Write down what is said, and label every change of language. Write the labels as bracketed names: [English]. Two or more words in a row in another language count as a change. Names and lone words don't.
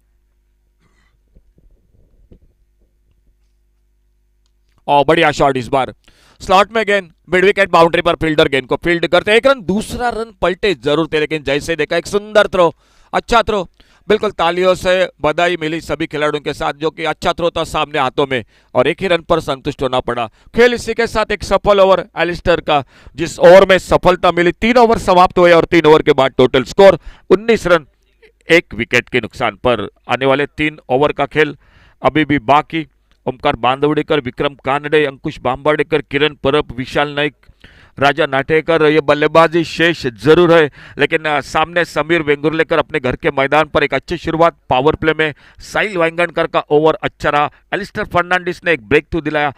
[Hindi] और बढ़िया शॉट इस बार, स्लॉट में गेंद, [English] mid wicket [Hindi] बाउंड्री पर फील्डर गेंद को फील्ड करते, 1 रन, दूसरा रन पलटे जरूर थे, लेकिन जैसे देखा एक सुंदर थ्रो, अच्छा थ्रो, बिल्कुल तालियों से बधाई मिली सभी खिलाड़ियों के साथ, जो कि अच्छा थ्रो था सामने हाथों में, और एक ही रन पर संतुष्ट होना पड़ा। खेल इसी के साथ एक सफल ओवर एलिस्टर का, जिस ओवर में सफलता मिली। 3 ओवर समाप्त हुए, और 3 ओवर के बाद [English] total score [Hindi] 19 रन 1 विकेट के नुकसान पर। आने वाले 3 ओवर का खेल अभी भी बाकी। ओमकार बांदवडेकर, विक्रम कानडे, अंकुश बांबार्डेकर, किरण परब, विशाल नाइक, राजा नाटेकर, ये बल्लेबाजी शेष जरूर है, लेकिन सामने समीर वेंगुर्लेकर अपने घर के मैदान पर एक अच्छी शुरुआत। [English] power play [Hindi] में साहिल वाइंगनकर का ओवर अच्छा रहा, एलिस्टर फर्नांडिस ने एक ब्रेक थ्रू दिलाया।